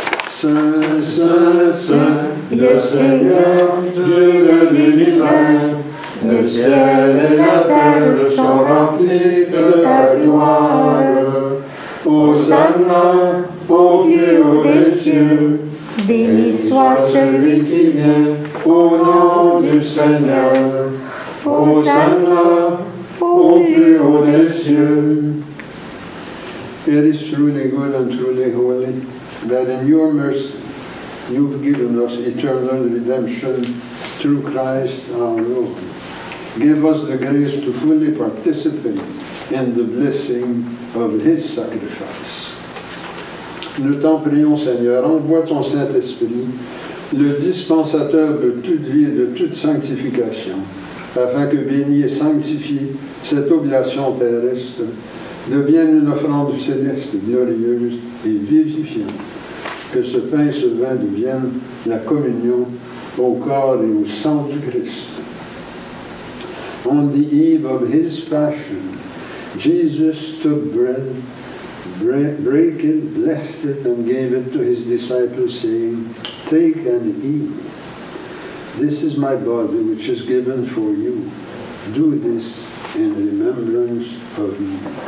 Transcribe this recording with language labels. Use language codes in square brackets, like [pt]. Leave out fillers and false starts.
[fr] Saint, Saint, Saint, le Seigneur, Dieu de l'univers, le ciel et la terre sont remplis de ta gloire. Hosanna au plus haut des cieux, béni soit celui qui vient au nom du Seigneur. Hosanna au plus haut des cieux. [en] It is truly good and truly holy that in your mercy you've given us eternal redemption through Christ our Lord. Give us the grace to fully participate in the blessing of His sacrifice. [fr] Nous t'en prions, Seigneur, envoie ton Saint-Esprit, le dispensateur de toute vie et de toute sanctification, afin que béni et sanctifié cette oblation terrestre devienne une offrande céleste, glorieuse et vivifiante. Que ce pain et ce vin deviennent la communion au corps et au sang du Christ. [en] On the eve of His passion, Jesus took bread, broke it, blessed it, and gave it to His disciples, saying, "Take and eat. This is my body, which is given for you. Do this in remembrance of me."